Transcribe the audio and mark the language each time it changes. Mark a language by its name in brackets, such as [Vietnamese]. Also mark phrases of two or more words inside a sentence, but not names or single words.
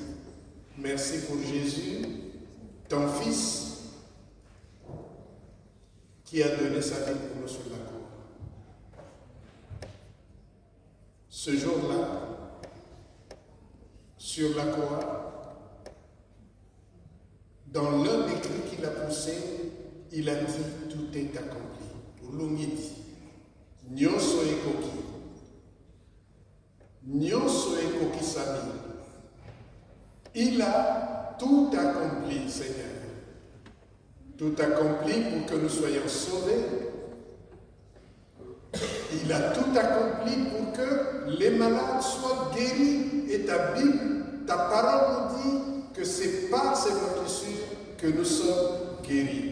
[French] Merci pour Jésus, ton Fils, qui a donné sa vie pour nous sur la croix. Ce jour-là, sur la croix, dans l'un des cris qu'il a poussé, il a dit « Tout est accompli ». [Lingala] Ulungiti, Nyoso ekoki. Nyoso ekoki sami. [French] Il a tout accompli, Seigneur. Tout accompli pour que nous soyons sauvés. Il a tout accompli pour que les malades soient guéris. Et ta Bible Ta parole nous dit que c'est par ces moisissures que nous sommes guéris.